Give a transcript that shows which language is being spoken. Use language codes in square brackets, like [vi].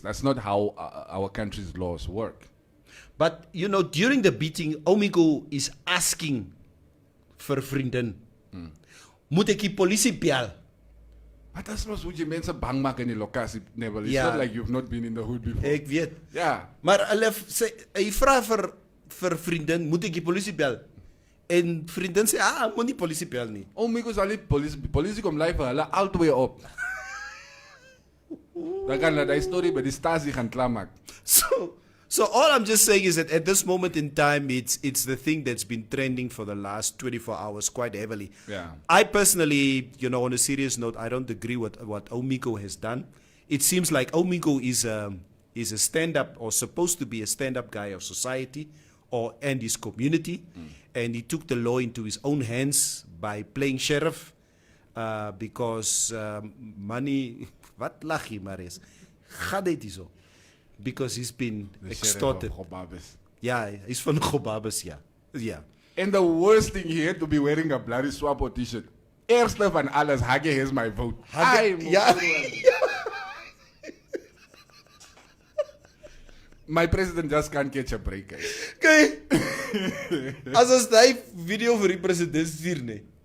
[en] That's not how our country's laws work. But, you know, during the beating, Omiko is asking [af] vir vriendin. Moet ek die polisie bel? Maar dat is mos hoe jy mense bang maak in die lokasie, Neville. [en] It's [af] Ja. [en] not like you've not been in the hood before. [af] Ek weet. Ja. Maar hy vra vir vriendin, moet ek die polisie bel? En vriendin sê, moet nie polisie bel nie. Omiko sal die polisie kom lei vir hulle albei op. Dan kan hulle die storie by die stasie gaan klaarmaak. [en] So all I'm just saying is that at this moment in time, it's the thing that's been trending for the last 24 hours quite heavily. Yeah. I personally, you know, on a serious note, I don't agree with what Omiko has done. It seems like Omiko is a stand-up, or supposed to be a stand-up guy of society and his community, and he took the law into his own hands by playing sheriff because money. [af] Wat lag jy maar eens? Ga dit hierso. [en] Because he's been extorted. Yeah, he's from Gobabes, yeah. Yeah. And the worst thing, he had to be wearing a bloody Swapo t-shirt. [af] Eerste van alles, Hage has my vote. [en] Yeah. My president just can't catch a break. Okay. [af] As ons daai video vir die president stuur nee.